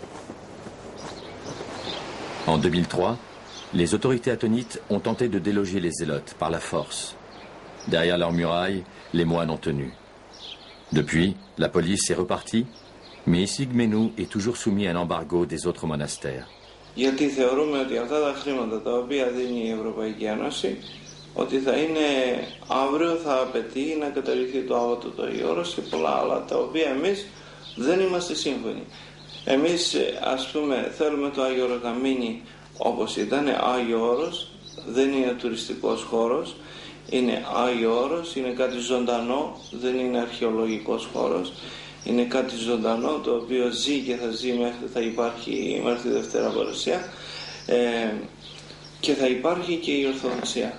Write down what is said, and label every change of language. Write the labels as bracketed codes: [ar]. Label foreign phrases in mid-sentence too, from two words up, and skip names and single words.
[fr] En 2003, les autorités attonites ont tenté de déloger les zélotes par la force. Derrière leurs murailles, les moines ont tenu. Depuis, la police est repartie, mais Essigmenou est toujours soumis à un embargo des autres monastères. [el] Γιατί θεωρούμε ότι αυτά τα χρήματα τα οποία δίνει η Ευρωπαϊκή Ένωση, ότι θα είναι αύριο θα απαιτεί να καταργηθεί το άβατο το Αγιώρος και πολλά άλλα, τα οποία εμείς δεν είμαστε σύμφωνοι. Εμείς, ας πούμε, θέλουμε το Άγιο Όρος να μείνει όπως ήταν, Άγιο Όρος, δεν είναι τουριστικός χώρος, είναι Άγιο Όρος, είναι κάτι ζωντανό, δεν είναι αρχαιολογικός χώρος, είναι κάτι ζωντανό το οποίο ζει και θα ζει μέχρι, θα υπάρχει μέχρι τη Δευτέρα Παρουσία και θα υπάρχει και η Ορθοδοξία.